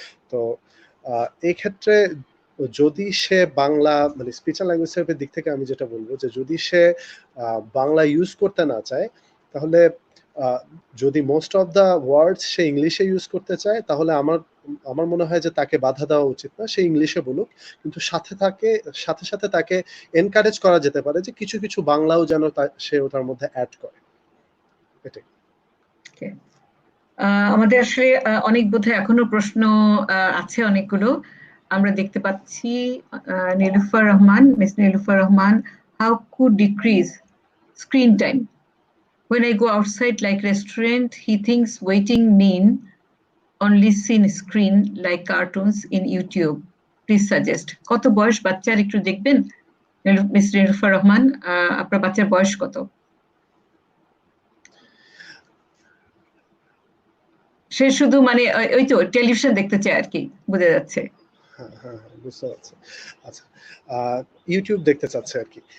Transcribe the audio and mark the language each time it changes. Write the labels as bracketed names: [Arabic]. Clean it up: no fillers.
[Bangla] তো এই ক্ষেত্রে যদি সে বাংলা, মানে স্পিচ অ্যান্ড ল্যাঙ্গুয়েজ থেরাপির দিক থেকে আমি যেটা বলবো, যে যদি সে বাংলা ইউজ করতে না চায়, তাহলে যদি [English] most of the words [Bangla] সে ইংলিশে ইউজ করতে চায়, তাহলে আমার মনে হয় যে তাকে বাধা দেওয়া উচিত না, সে ইংলিশে বলুক, কিন্তু সাথে সাথে তাকে এনকারেজ করা যেতে পারে যে কিছু কিছু বাংলাও যেন সে ওটার মধ্যে অ্যাড করে। এটাই। আমাদের আসলে অনেক বোধহয় এখনো প্রশ্ন আছে অনেকগুলো আমরা দেখতে পাচ্ছি। [English] Nilufar Rahman, miss Nilufar Rahman, how could decrease screen time? When I go outside like restaurant, he thinks waiting mean only seen screen like cartoons in YouTube. Please suggest. [Bangla] কত বয়স বাচ্চার একটু দেখবেন মিস নীলুফার রহমান, আপনার বাচ্চার বয়স কত? সে শুধু মানে ওই তো টেলিভিশন দেখতে চায় আর কি, বোঝা যাচ্ছে। হ্যাঁ, বুঝতে পারছি। আচ্ছা, ইউটিউব দেখতে চাচ্ছে আর কি।